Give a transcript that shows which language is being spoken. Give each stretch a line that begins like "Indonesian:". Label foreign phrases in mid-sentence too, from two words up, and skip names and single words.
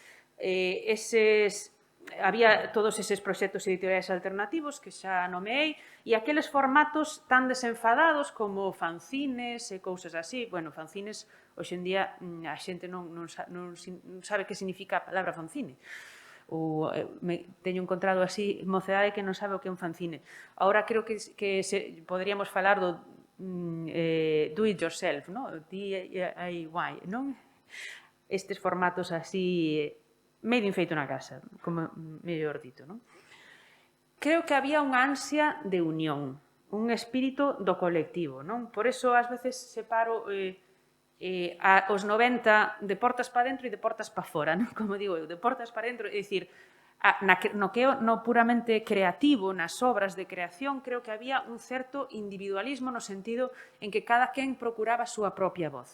Galician: Había todos eses proxectos editoriais alternativos que xa nomeei e aqueles formatos tan desenfadados como fanzines e cousas así. Bueno, fanzines, hoxe en día a xente non sabe que significa a palabra fanzine. Teño encontrado así mocedade que non sabe o que é un fanzine. Agora creo que poderíamos falar do
English: do it yourself,
Galician: DIY, non? Estes formatos así
English: made in
Galician: feito na casa, como mellor dito, non? Creo que había unha ansia de unión, un espírito do colectivo, non? Por iso, ás veces, separo os 90 de portas para dentro e de portas para fora, non? Como digo eu, de portas para dentro, é dicir, no puramente creativo, nas obras de creación, creo que había un certo individualismo no sentido en que cada quen procuraba a súa propia voz.